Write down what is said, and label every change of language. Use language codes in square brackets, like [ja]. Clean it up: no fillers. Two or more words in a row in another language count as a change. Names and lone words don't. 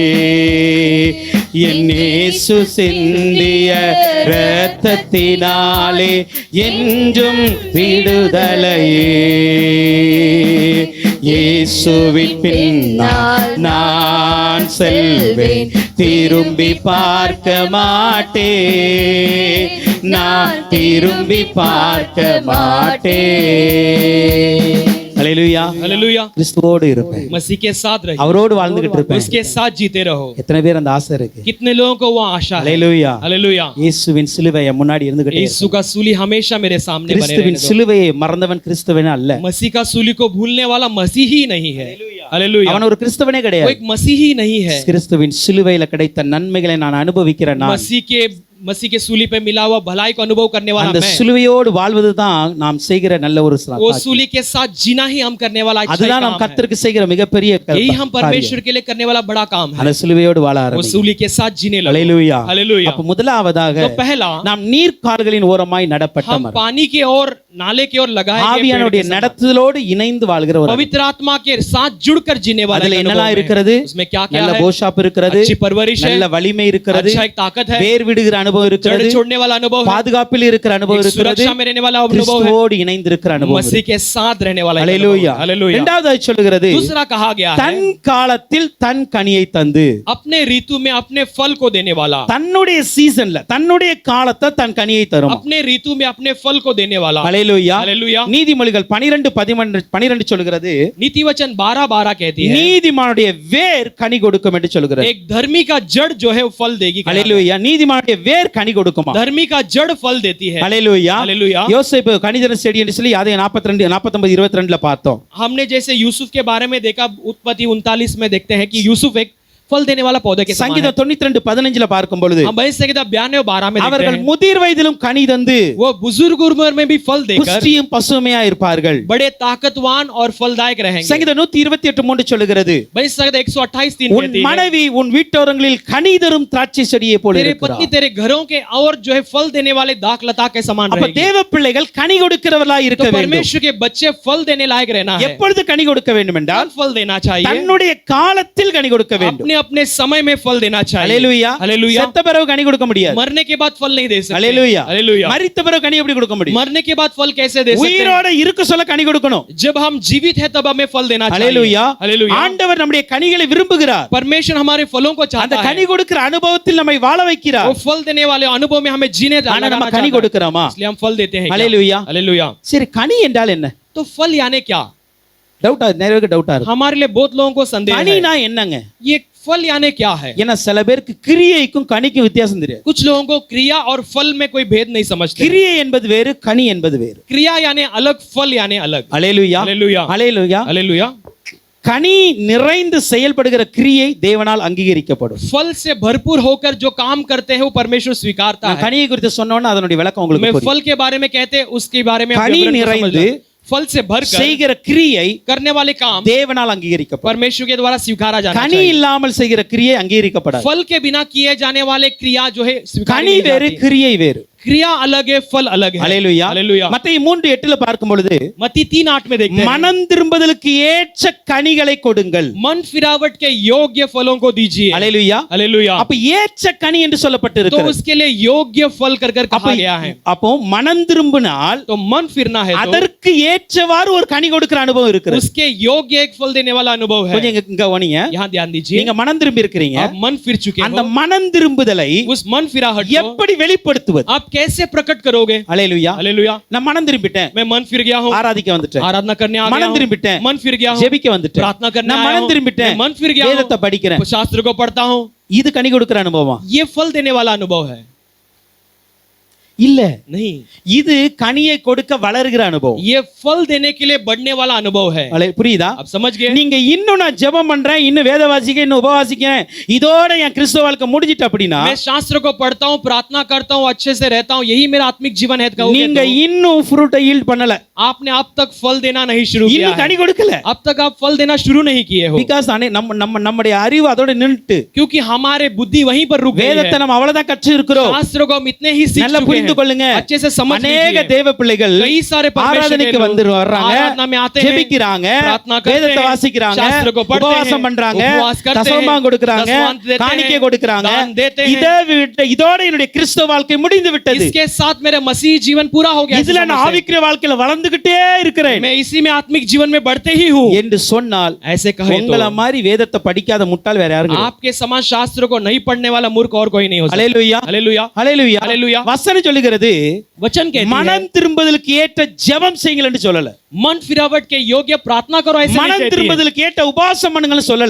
[ta] என் இயேசு சிந்திய இரத்தத்தினாலே என்றும் விடுதலையே, இயேசுவின் பின்னால் நான் செல்வேன், திரும்பி பார்க்க மாட்டேன், நான் திரும்பி பார்க்க மாட்டேன். அல்லேலூயா. [hi] हालेलुया। [ta] கிறிஸ்துவோடு இருப்பேன், [hi] मसीह के साथ रहिए, [ta] அவரோடு வாழ்ந்துகிட்டு இருப்பேன். [hi] उसके साथ जीते रहो। [ta] எத்தனை பேர் அந்த ஆசை இருக்கு? [hi] कितने लोगों को वो आशा है? [ta] அல்லேலூயா. [hi] हालेलुया। [ta] இயேசுவின் சிலுவையை முன்னாடி இருந்துகிட்டே [hi] यीशु का सूली हमेशा मेरे सामने बने [ta] கிறிஸ்துவின் [hi] रहने दो। [ta] சிலுவையை மறந்தவன் கிறிஸ்துவன் அல்ல. [hi] मसीह का सूली को भूलने वाला मसीह ही नहीं है। हालेलुया। [ta] அவன் ஒரு கிறிஸ்தவனே [hi] वो [ta] கிடையாது. [hi] एक मसीह ही नहीं है। [ta] கிறிஸ்துவின் சிலுவையில கிடைத்த நன்மைகளை நான் அனுபவிக்கிறேன். நான் [hi] मसीह के सूली पे मिला हुआ भलाई को अनुभव करने वाला [ta] அந்த [hi] मैं, [ta] சிலுவையோடு வாழ்வதுதான் நாம் செய்கிற நல்ல ஒரு [hi] वो सूली के साथ जीना ही हम करने वाला अच्छा [ta] அதுதான் நாம் [hi] काम है। [ta] கர்த்தருக்கு செய்கிற மிகப்பெரிய [hi] यही हम परमेश्वर के लिए करने वाला बड़ा काम है। [ta] அந்த சிலுவையோடு வாழ [hi] वो [ta] ஆரம்பிங்க. [hi] सूली के साथ जीने लगो। [ta] அல்லேலூயா. [hi] हालेलुया। [ta] அப்ப முதலாவதாக [hi] तो पहला, [ta] நாம் நீர்க்கால்களின் ஓரமாய் நடப்பட்ட [hi] हम [ta] மரம். [hi] पानी के ओर, नाले की ओर लगाए गए पेड़ [ta] ஆவியானுடைய [hi] के समान, [ta] நடத்துதலோடு இணைந்து வாழ்கிற ஒரு [hi] पवित्र आत्मा के साथ जुड़कर जीने वाला [ta] அதுல [hi] एक [ta] என்னெல்லாம் [hi] अनुभव है। [ta] இருக்கிறது? [hi] उसमें क्या क्या [ta] நல்ல [hi] है? [ta] போஷாப் இருக்கிறது, [hi] अच्छी परवरिश है, [ta] நல்ல வலிமை இருக்கிறது, [hi] अच्छा एक ताकत है, [ta] வேர் விடுகிற அனுபவம் [hi] जड़ [ta] இருக்கிறது, [hi] छोड़ने वाला अनुभव है, [ta] பாதுகாப்பில் இருக்கிற அனுபவம் [hi] एक [ta] இருக்கிறது, [hi] सुरक्षा में रहने वाला अनुभव है, [ta] கிறிஸ்துவோடு இணைந்திருக்கிற அனுபவம் [hi] मसीह के साथ रहने वाला एक अनुभव [ta] அல்லேலூயா. [hi] है। हालेलुया। [ta] இரண்டாவது சொல்லுகிறது, [hi] दूसरा कहा गया है, [ta] தன் காலத்தில் தன் கனியை தந்து, [hi] अपने ऋतु में अपने फल को देने वाला, [ta] தன்னுடைய சீசன்ல தன்னுடைய காலத்தை தன் கனியை தரும். [hi] अपने ऋतु में अपने फल को देने वाला। [ta] அல்லேலூயா. [hi] हालेलुया। [ta] நீதிமொழிகள் 12:12 சொல்லுகிறது, [hi] नीति वचन 12:12 कहती है, [ta] நீதிமானுடைய வேர் கனி கொடுக்கும் என்று சொல்லுகிறது. [hi] एक धर्मी का जड़ जो है वो फल देगी। [ta] அல்லேலூயா. நீதிமானுடைய வேர் கனி கொடுக்குமா? [hi] धर्मी का जड़ फल देती है। [ta] அல்லேலூயா. [hi] हालेलुया। [ta] யோசேப்பு கனிதன செடி என்று சொல்லி அதை 42 49 22ல பார்த்தோம். [hi] हमने जैसे यूसुफ के बारे में देखा, उत्पत्ति 39 में देखते हैं कि यूसुफ एक फल देने वाला पौधे के समान है। [ta] சங்கீதம் 92:15ல பார்க்கும் பொழுது [hi] हम वही संगीत 92:12 में देखते [ta] அவர்கள் [hi] हैं, [ta] முதிர் வயதிலும் கனி தந்து [hi] वो बुजुर्ग उम्र में भी फल देकर [ta] புஷ்டியும் பசுமையா இருப்பார்கள். [hi] बड़े ताकतवान और फलदायक रहेंगे। [ta] சங்கீதம் 128:3 சொல்லுகிறது, [hi] वही संगीत 128:3 [ta] உன் [hi] कहती है, [ta] மனைவி உன் வீட்டோரங்களில் கனி தரும் திராட்சை செடியை போல [hi] तेरे [ta] இருக்கிறார். [hi] पत्नी तेरे घरों के और जो है फल देने वाले दाख लता के समान [ta] அப்ப [hi] रहेगी। [ta] தேவ பிள்ளைகள் கனி கொடுக்கிறவர்களாய் இருக்க [hi] तो [ta] வேண்டும். [hi] परमेश्वर के बच्चे फल देने लायक रहना है। [ta] எப்பொழுது கனி கொடுக்க வேண்டும் என்றால் [hi] कब फल देना चाहिए? [ta] தன்னுடைய காலத்தில் கனி கொடுக்க வேண்டும். [hi] अपने अपने समय में फल देना चाहिए। [ta] அல்லேலூயா. [hi] हालेलुया। [ta] செத்த பிறகு கனி கொடுக்க முடியாது. [hi] मरने के बाद फल नहीं दे सकते। [ta] அல்லேலூயா. [hi] हालेलुया। [ta] மரித்த பிறகு கனி எப்படி கொடுக்க முடியும்? [hi] मरने के बाद फल कैसे दे सकते हैं? [ta] உயிரோட இருக்க சொல்ல கனி கொடுக்கணும். [hi] जब हम जीवित हैं तब हमें फल देना चाहिए। [ta] அல்லேலூயா. [hi] हालेलुया। [ta] ஆண்டவர் நம்முடைய கனிகளை விரும்புகிறார். [hi] परमेश्वर हमारे फलों को [ta] அந்த [hi] चाहता है। [ta] கனி கொடுக்கிற அனுபவத்தில் நம்மை வாழ [hi] वो [ta] வைக்கிறார். [hi] फल देने वाले अनुभव में हमें जीने [ta] ஆனா நம்ம [hi] लगाना [ta] கனி [hi] चाहता है। [ta] கொடுக்கிறோமா? [hi] इसलिए हम फल देते हैं क्या? [ta] அல்லேலூயா. [hi] हालेलुया। [ta] சரி, கனி என்றால் என்ன? [hi] तो फल यानी क्या? [ta] டவுட்டா நிறைய பேருக்கு டவுட்டா இருக்கு. [hi] हमारे लिए बहुत लोगों को संदेह है, [ta] கனினா என்னங்க? [hi] ये फल यानी क्या है? [ta] ஏன்னா சில பேருக்கு கிரியைக்கும் கனிக்கும் வித்தியாசம் தெரியாது. [hi] कुछ लोगों को क्रिया और फल में कोई भेद नहीं समझते। [ta] கிரியை என்பது வேறு, கனி என்பது வேறு. [hi] क्रिया यानी अलग, फल यानी अलग। [ta] அல்லேலூயா. [hi] हालेलुया। [ta] அல்லேலூயா. [hi] हालेलुया। [ta] கனி நிறைந்து செயல்படுகிற கிரியை தேவனால் அங்கீகரிக்கப்படும். [hi] फल से भरपूर होकर जो काम करते हैं वो परमेश्वर स्वीकारता [ta] நான் [hi] है। [ta] கனியை குறித்து சொன்னோன்னா அதனுடைய விளக்கம் உங்களுக்கு [hi] मैं [ta] புரியும். [hi] फल के बारे में कहते उसके बारे में [ta] கனி நிறைந்து [hi] फल से भरकर [ta] செய்கிற கிரியை [hi] करने वाले काम [ta] தேவனால் அங்கீகரிக்கப்படும். [hi] परमेश्वर के द्वारा स्वीकारा जाना [ta] கனி [hi] चाहिए। [ta] இல்லாமல் செய்கிற கிரியை அங்கீகரிக்கப்படாது. [hi] फल के बिना किए जाने वाले क्रिया जो है स्वीकारी [ta] கனி [hi] नहीं [ta] வேறு [hi] जाती। [ta] கிரியை வேறு. [hi] क्रिया अलग है, फल अलग है। [ta] அல்லேலூயா. [hi] हालेलुया। [ta] மத்தேயு 3:8 பார்க்கும் பொழுது [hi] मत्ती 3:8 में देखते हैं, [ta] மனம் திரும்புதலுக்கு ஏற்ற கனிகளை கொடுங்கள். [hi] मन फिरावट के योग्य फलों को दीजिए। [ta] அல்லேலூயா. [hi] हालेलुया। [ta] அப்ப ஏற்ற கனி என்று [hi] तो [ta] சொல்லப்பட்டிருக்கிறது. [hi] उसके लिए योग्य फल कर कर कहा गया है। [ta] அப்போ மனம் திரும்பினால் [hi] तो मन फिरना है तो [ta] அதற்கு ஏற்றவாறு ஒரு கனி கொடுக்கிற அனுபவம் இருக்கிறது. [hi] उसके योग्य एक फल देने वाला अनुभव है। [ta] கொஞ்சம் இங்க கவனிங்க. [hi] यहाँ ध्यान दीजिए, [ta] நீங்க மனம் திரும்பி இருக்கிறீங்க. [hi] आप मन फिर चुके [ta] அந்த [hi] हो, [ta] மனம் திரும்புதலை [hi] उस मन फिराहट को [ta] எப்படி வெளிப்படுத்துவது? [hi] आप कैसे प्रकट करोगे? [ta] அல்லேலூயா. [hi] हालेलुया। [ta] நான் மனம் திரும்பிட்டேன், [hi] मैं मन फिर गया हूँ, [ta] ஆராதிக்க வந்துட்டேன், [hi] आराधना करने आ गया [ta] மனம் [hi] हूँ, [ta] திரும்பிட்டேன், [hi] मन फिर गया हूँ, [ta] ஜெபிக்க வந்துட்டேன், [hi] प्रार्थना करने [ta] நான் [hi] आया [ta] மனம் [hi] हूँ, [ta] திரும்பிட்டேன், [hi] मैं मन फिर गया [ta] வேதத்தை [hi] हूँ, [ta] படிக்கிறேன். [hi] शास्त्र को पढ़ता हूँ, [ta] இது கனி கொடுக்கிற அனுபவம் [hi] ये फल देने वाला अनुभव है? [ta] இல்ல. [hi] नहीं, [ta] இது கனியை கொடுக்க வளர்கிற அனுபவம். [hi] ये फल देने के लिए बढ़ने वाला अनुभव है। [ta] புரியுதா? [hi] आप समझ गए? [ta] நீங்க இன்னும் நான் ஜெபம் பண்றேன், இன்னும் வேத வாசிக்கிறேன், இன்னும் உபவாசிக்கிறேன், இதோட என் கிறிஸ்தவ வாழ்க்கை முடிஞ்சிட்டு அப்படின்னா [hi] मैं शास्त्र को पढ़ता हूँ, प्रार्थना करता हूँ, अच्छे से रहता हूँ, यही मेरा आत्मिक जीवन है कहोगे [ta] நீங்க [hi] तो [ta] இன்னும் [en] fruit yield [ta] பண்ணல, [hi] आपने अब तक फल देना नहीं शुरू किया [ta] இன்னும் [hi] है। [ta] கனி கொடுக்கல. [hi] अब तक आप फल देना शुरू नहीं किए हो, [ta] பிகாஸ் நம்முடைய அறிவு அதோட நின்னுட்டு, [hi] क्योंकि हमारे बुद्धि वहीं पर रुक गई [ta] வேதத்தை [hi] है। [ta] நம்ம அவ்வளவுதான் கற்று இருக்கிறோம். [hi] शास्त्र को हम इतने ही सीख [ta] நல்லா [hi] चुके [ta] புரிந்து [hi] हैं, [ta] கொள்ளுங்க. [hi] अच्छे से समझ [ta] அநேக [hi] लीजिए। [ta] தேவ பிள்ளைகள் [hi] कई सारे परमेश्वर के [ta] ஆராதனைக்கு [hi] लोग [ta] வந்து வர்றாங்க, [hi] आराधना में आते हैं, [ta] ஜெபிக்கிறாங்க, [hi] प्रार्थना करते [ta] வேதத்தை [hi] हैं, [ta] வாசிக்கிறாங்க, [hi] शास्त्र को पढ़ते हैं, [ta] உபவாசம் பண்றாங்க, [hi] उपवास करते हैं, [ta] தசமபாகம் கொடுக்கறாங்க, [hi] दशमांश देते हैं, [ta] காணிக்கை கொடுக்கறாங்க. [hi] दान देते हैं। [ta] இதோட என்னுடைய கிறிஸ்தவ வாழ்க்கை முடிந்து விட்டது. [hi] इसके साथ मेरा मसीह जीवन पूरा हो गया। [ta] இதுல நான் ஆவிக்குரிய வாழ்க்கையில வளர்ந்துகிட்டே இருக்கிறேன் [hi] मैं इसी में आत्मिक जीवन में बढ़ते ही हूँ [ta] என்று சொன்னால் [hi] ऐसे कहे [ta] உங்கள [hi] तो [ta] மாதிரி வேதத்தை படிக்காத முட்டாள் வேற யாரும் கிடையாது. [hi] आपके समान शास्त्र को नहीं पढ़ने वाला मूर्ख और कोई नहीं हो सकता। [ta] அல்லேலூயா. [hi] हालेलुया। [ta] அல்லேலூயா. அல்லேலூயா. வசனம் சொல்லுகிறது [hi] वचन कहती है, [ta] மனம் திரும்புதலுக்கு ஏற்ற ஜெபம் செய்யுங்கள் என்று சொல்லல. [hi] मन फिरावट के योग्य प्रार्थना करो ऐसे नहीं [ta] மனம் [hi] कहती है। [ta] திரும்புதலுக்கு ஏற்ற உபவாசம் பண்ணுங்கன்னு சொல்லல.